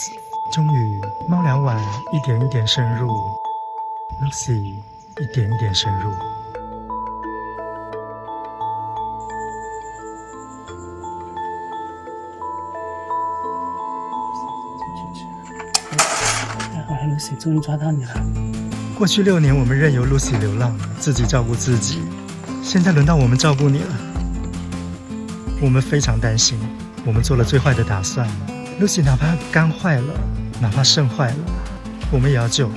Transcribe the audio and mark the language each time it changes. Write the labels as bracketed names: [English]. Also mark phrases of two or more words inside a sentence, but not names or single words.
[Chinese] 終於，貓糧碗一點一點滲入 ，Lucy 一點一點滲入。太好了 ，Lucy 終於抓到你了。過去6年，我們任由 Lucy 流浪，自己照顧自己。現在輪到我們照顧你了。我們非常擔心，我們做了最壞的打算。Lucy 哪怕肝壞了，哪怕腎壞了，我們也要救。